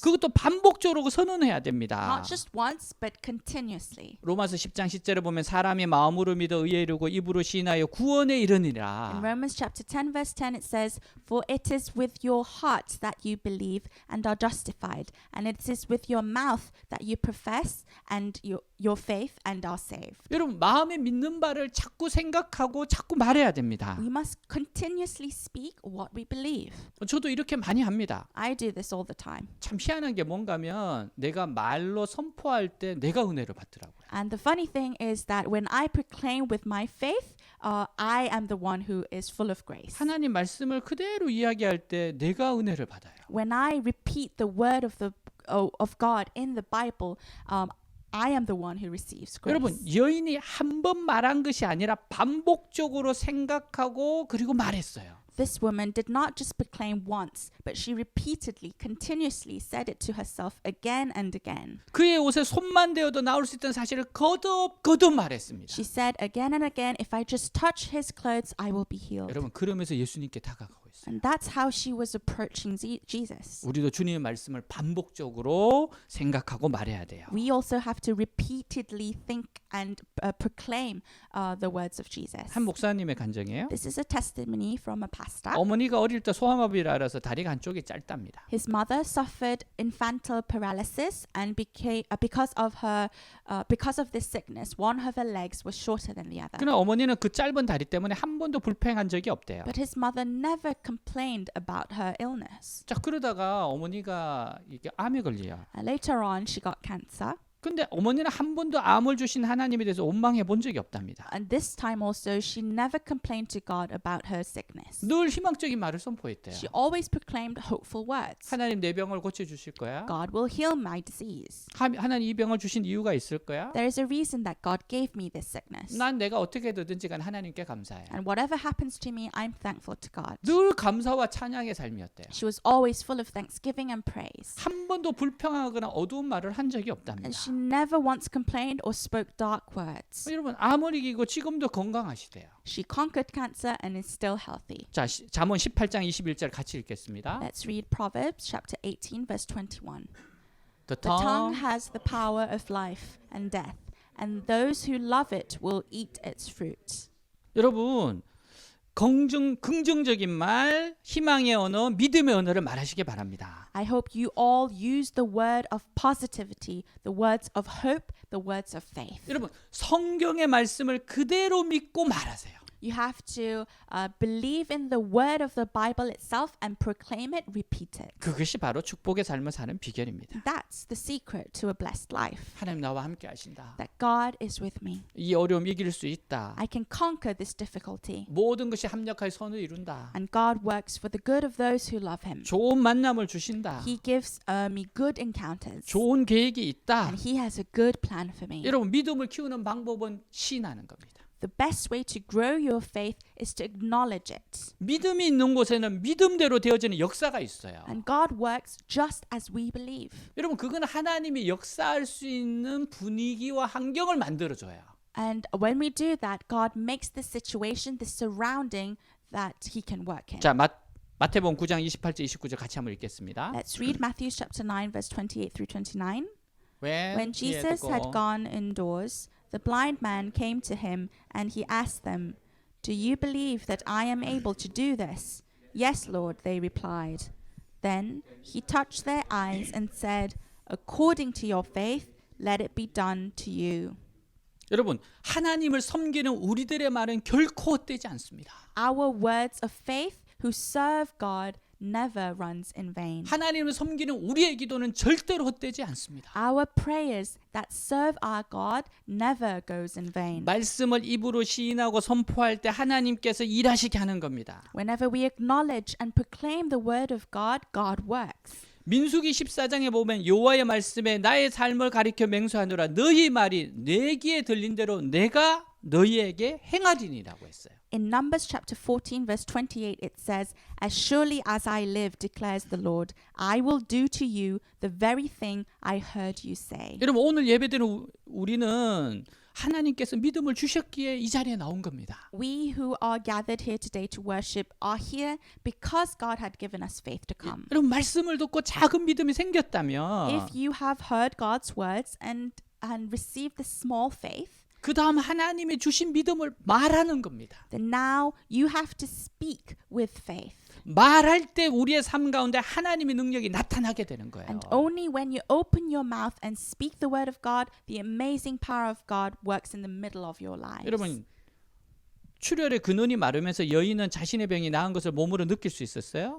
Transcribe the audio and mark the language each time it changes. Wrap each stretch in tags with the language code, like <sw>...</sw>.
<ko>그것도 반복적으로 선언해야 됩니다.</ko> <en>Not just once, but continuously.</en> <ko>로마서 10장 10절에 보면 사람이 마음으로 믿어 의에 이르고 입으로 시인하여 구원에</ko> <en>In</en> <ko>이르니라.</ko> <en>Romans chapter 10 verse 10 it says, "For it is with your heart that you believe and are justified, and it is with your mouth that you profess and your faith and are saved."</en> <ko>여러분 마음에 믿는 바를 자꾸 생각하고 자꾸 말해야 됩니다.</ko> <en>We must continuously speak what we believe.</en> <ko>저도 이렇게 많이 합니다.</ko> <en>I do this all the time.</en> <ko>참 희한한 게 뭔가면 내가 말로 선포할 때 내가 은혜를 받더라고요.</ko> <en>And the funny thing is that when I proclaim with my faith, I am the one who is full of grace.</en> <ko>하나님 말씀을 그대로 이야기할 때 내가 은혜를 받아요.</ko> <en>When I repeat the word of God in the Bible, I am the one who receives grace.</en> <ko>여러분 여인이 한 번 말한 것이 아니라 반복적으로 생각하고 그리고 말했어요.</ko> <en>This woman did not just proclaim once, but she repeatedly, continuously said it to herself again and again.</en> <ko>그의 옷에 손만 대어도 나올 수 있다는 사실을 거듭 말했습니다.</ko> <en>She said again and again, if I just touch his clothes, I will be healed.</en> <ko>여러분 그러면서 예수님께 다가가고 있어요. 있어요.</ko> <en>And that's how she was approaching Jesus.</en> <ko>우리도 주님의 말씀을 반복적으로 생각하고 말해야 돼요.</ko> <en>We also have to repeatedly think and proclaim the words of Jesus.</en> <ko>한 목사님의 간증이에요.</ko> <en>This is a testimony from a pastor.</en> <ko>어머니가 어릴 때 소아마비를 앓아서 다리가 한쪽이 짧답니다.</ko> <en>His mother suffered infantile paralysis, and because of this sickness, one of her legs was shorter than the other.</en> <ko>그러나 어머니는 그 짧은 다리 때문에 한 번도 불평한 적이 없대요.</ko> <en>But his mother never complained about her illness.</en> <ko>자, 그러다가 어머니가 이게 암에 걸려요.</ko> <en>Later on, she got cancer.</en> <ko>근데 어머니는 한 번도 암을 주신 하나님에 대해서 원망해 본 적이 없답니다.</ko> <en>And this time also, she never complained to God about her sickness.</en> <ko>늘 희망적인 말을 선포했대요.</ko> <en>She always proclaimed hopeful words.</en> <ko>하나님 내 병을 고쳐 주실 거야.</ko> <en>God will heal my disease.</en> <ko>하나님 이 병을 주신 이유가 있을 거야.</ko> <en>There is a reason that God gave me this sickness.</en> <ko>난 내가 어떻게 되든지 간 하나님께 감사해.</ko> <en>And whatever happens to me, I'm thankful to God.</en> <ko>늘 감사와 찬양의 삶이었대요.</ko> <en>She was always full of thanksgiving and praise.</en> <ko>한 번도 불평하거나 어두운 말을 한 적이 없답니다.</ko> <en>And she never once complained or spoke dark words.</en> <ko>여러분 암을 이기고 지금도 건강하시대요.</ko> <en>She conquered cancer and is still healthy.</en> <ko>자, 잠언 18장 21절 같이 읽겠습니다.</ko> <en>Let's read Proverbs chapter 18 verse 21. The The tongue tongue has the power of life and death, and those who love it will eat its fruit.</en> <ko>여러분 긍정적인 말, 희망의 언어, 믿음의 언어를 말하시기 바랍니다.</ko> <en>I hope you all use the word of positivity, the words of hope, the words of faith.</en> <ko>여러분 성경의 말씀을 그대로 믿고 말하세요.</ko> <en>You have to believe in the word of the Bible itself and proclaim it, repeat it.</en> <ko>그것이 바로 축복의 삶을 사는 비결입니다.</ko> <en>That's the secret to a blessed life.</en> <ko>하나님 나와 함께 하신다.</ko> <en>That God is with me.</en> <ko>이 어려움 이길 수 있다.</ko> <en>I can conquer this difficulty.</en> <ko>모든 것이 합력하여 선을 이룬다.</ko> <en>And God works for the good of those who love Him.</en> <ko>좋은 만남을 주신다.</ko> <en>He gives me good encounters.</en> <ko>좋은 계획이 있다.</ko> <en>And He has a good plan for me.</en> <ko>여러분 믿음을 키우는 방법은 시인하는 겁니다.</ko> <en>The best way to grow your faith is to acknowledge it.</en> <ko>믿음이 있는 곳에는 믿음대로 되어지는 역사가 있어요.</ko> <en>And God works just as we believe.</en> <ko>여러분 그건 하나님이 역사할 수 있는 분위기와 환경을 만들어줘요.</ko> <en>And when we do that, God makes the situation, the surrounding that He can work in.</en> <ko>자, 마태복음 9장 28절 29절 같이 한번 읽겠습니다.</ko> <en>Let's read Matthew chapter 9 verse 28 through 29. He When Jesus had gone indoors, the blind man came to him and he asked them, "Do you believe that I am able to do this?" "Yes, Lord," they replied. Then he touched their eyes and said, "According to your faith, let it be done to you."</en> <ko>여러분 하나님을 섬기는 우리들의 말은 결코 헛되지 않습니다.</ko> <en>Our words of faith who serve God never runs in vain.</en> <ko>하나님을 섬기는 우리의 기도는 절대로 헛되지 않습니다.</ko> <en>Our prayers that serve our God never goes in vain.</en> <ko>말씀을 입으로 시인하고 선포할 때 하나님께서 일하시게 하는 겁니다.</ko> <en>Whenever we acknowledge and proclaim the word of God, God works.</en> <ko>민수기 14장에 보면 여호와의 말씀에 나의 삶을 가리켜 맹세하노라 너희 말이 내 귀에 들린 대로 내가 너희에게 행하리니라고 했어요.</ko> <en>In Numbers chapter 14 verse 28 it says, "As surely as I live, declares the Lord, I will do to you the very thing I heard you say."</en> <ko>여러분 오늘 예배드리는 우리는 하나님께서 믿음을 주셨기에 이 자리에 나온 겁니다.</ko> <en>We who are gathered here today to worship are here because God had given us faith to come.</en> <ko>여러분 말씀을 듣고 작은 믿음이 생겼다면</ko> <en>If you have heard God's words and received the small faith,</en> <ko>그 다음 하나님이 주신 믿음을 말하는 겁니다.</ko> <en>then now you have to speak with faith.</en> <ko>말할 때 우리의 삶 가운데 하나님의 능력이 나타나게 되는 거예요.</ko> <en>And only when you open your mouth and speak the word of God, the amazing power of God works in the middle of your lives.</en> <ko>여러분 출혈의 근원이 마르면서 여인은 자신의 병이 나은 것을 몸으로 느낄 수 있었어요?</ko>